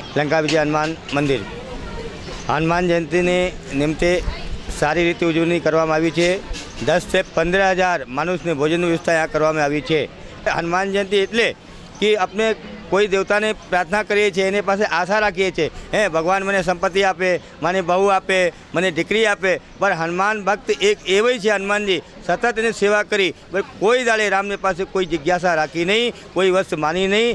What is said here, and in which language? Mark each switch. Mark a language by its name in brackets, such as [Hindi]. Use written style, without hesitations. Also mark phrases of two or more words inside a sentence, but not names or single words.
[Marathi] लंका विजय हनुमान मंदिर हनुमान जयंती निमित्ते सारी रीते उजवणी [Gujarati] કરવામાં આવી છે. 10 से 15,000 માણસને ભોજનની વ્યવસ્થા यहाँ કરવામાં આવી છે. હનુમાન જયંતિ એટલે કે આપણે કોઈ દેવતાને પ્રાર્થના કરીએ છીએ, એની પાસે આશા રાખીએ છીએ, હે ભગવાન મને સંપત્તિ આપે, મને બહુ આપે, મને દીકરી આપે. પણ હનુમાન ભક્ત એક એવી છે, હનુમાનજી સતત એની સેવા કરી કોઈ દાડે રામને પાસે કોઈ જિજ્ઞાસા રાખી નહીં, કોઈ વસ્તુ માની નહીં.